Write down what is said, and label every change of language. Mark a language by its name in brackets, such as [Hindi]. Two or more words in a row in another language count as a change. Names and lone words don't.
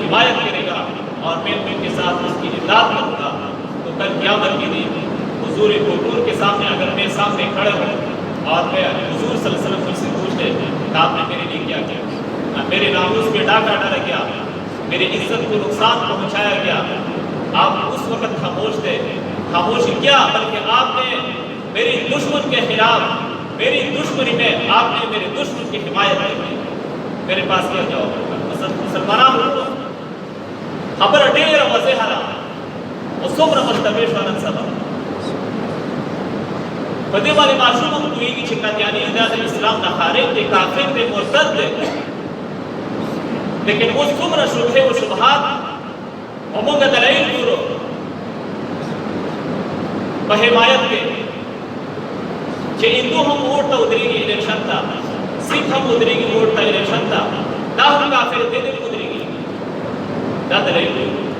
[Urdu] حمایت کرے گا اور میں کے ساتھ اس کی امداد کروں گا، تو کل قیامت کے دن حضور قبور کے سامنے اگر میں سامنے کھڑے ہوں اور میں حضور صلی اللہ علیہ وسلم سے پوچھ لے کہ آپ نے میرے لیے کیا کیا، میرے ناموس پہ ڈاکہ ڈالا گیا، میری عزت کو نقصان پہنچایا گیا، آپ اس وقت خاموش تھے، خاموشی کیا بلکہ آپ نے میری دشمن کے خلاف، میری دشمنی میں آپ نے میرے دشمن کی حمایت کی، میرے پاس کیا جواب ہوگا؟ [Pashto] مسلمانان ہوگا خبر ډېره واضحه ده او څومره مشتبه شو نن سبا په دې باندې ماشوم هم پوهېږي چې قادیاني دا د اسلام نه خارج دی، کافر دی، مرتد دی، لیکن اوس څومره شبهې او شبهات او موږ دلایل ګورو په حمایت کې چې هندو هم ووټ ته ودرېږي الیکشن ته، سکھ هم ودرېږي ووټ ته الیکشن ته، دا هم کافر دی نه ودرېږي، دا دلیل دی.